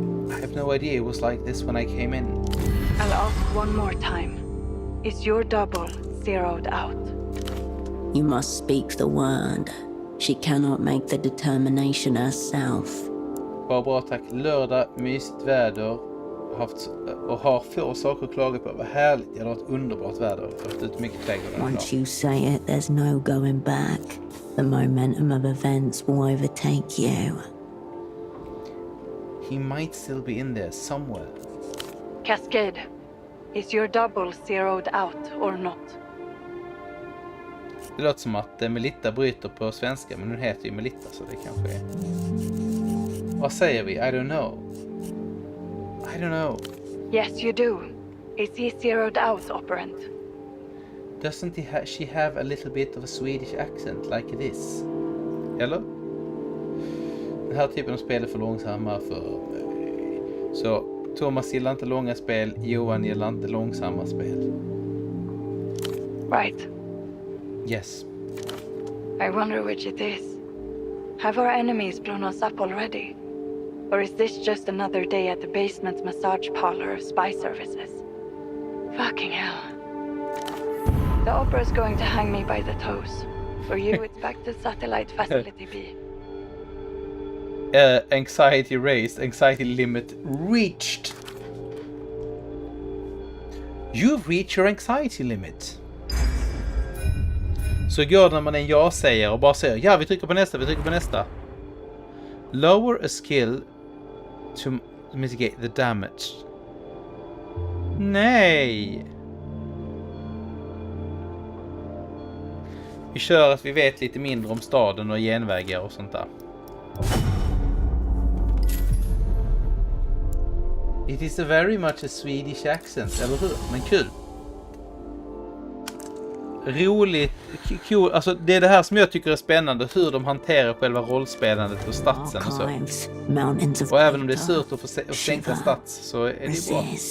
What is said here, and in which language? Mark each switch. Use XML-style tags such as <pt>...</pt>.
<en>I have no idea it was like this when I came in. I'll ask one more time. Is your double zeroed out? You must speak the word. She cannot make the determination herself.</en> <sv>Bara bra, tack. Lördag, mysigt väder. Har få saker att klaga på. Vad härligt. Det har varit underbart väder. Jag har haft ut mycket trädgården</sv> <en>Once</en> <sv>idag.</sv> <en>you say it, there's no going back. The momentum of events will overtake you. He might still be in there somewhere. Cascade. Is your double zeroed out or not?</en> <sv>Det låter som att Melitta bryter på svenska, men hon heter ju Melitta så det kanske är... Vad säger vi?</sv> <en>I don't know. I don't know. Yes, you do. Is he zeroed out, Operant? Doesn't she have a little bit of a Swedish accent like this?</en> <sv>Eller? Den här typen av spel är för långsamma för mig. Så Thomas gillar inte långa spel, Johan gillar inte långsamma spel.</sv> <en>Right. Yes. I wonder which it is. Have our enemies blown us up already? Or is this just another day at the basement massage parlor of spy services? Fucking hell. The opera's going to hang me by the toes. For you, it's back to satellite facility B. Anxiety raised, anxiety limit reached. You've reached your anxiety limit.</en> <sv>Så går det när man är en ja-säger och bara säger ja, vi trycker på nästa.</sv> <en>Lower a skill to mitigate the damage.</en> <sv>Nej. Vi kör att vi vet lite mindre om staden och genvägar och sånt där.</sv> <en>It is a very much a Swedish accent,</en> <sv>eller hur? Men kul. Roligt, kul. Alltså det är det här som jag tycker är spännande, hur de hanterar själva rollspelandet och statsen och så. Och även om det är surt att få sänka stats så är det bra.</sv>